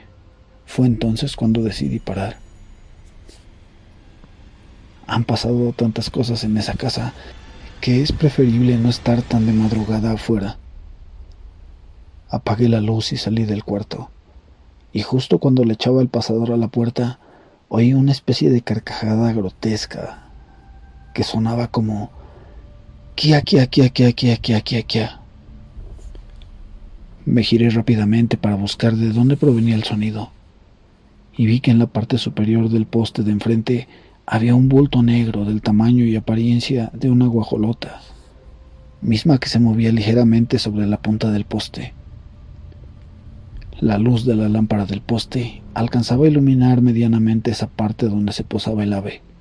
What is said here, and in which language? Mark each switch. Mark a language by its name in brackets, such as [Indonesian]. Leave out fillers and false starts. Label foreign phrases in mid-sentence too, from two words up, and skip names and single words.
[Spanish] Fue entonces cuando decidí parar. Han pasado tantas cosas en esa casa que es preferible no estar tan de madrugada afuera. Apagué la luz y salí del cuarto, y justo cuando le echaba el pasador a la puerta, oí una especie de carcajada grotesca que sonaba como kia kia kia kia kia kia kia kia. Me giré rápidamente para buscar de dónde provenía el sonido, y vi que en la parte superior del poste de enfrente había un bulto negro del tamaño y apariencia de una guajolota, misma que se movía ligeramente sobre la punta del poste. La luz de la lámpara del poste alcanzaba a iluminar medianamente esa parte donde se posaba el ave.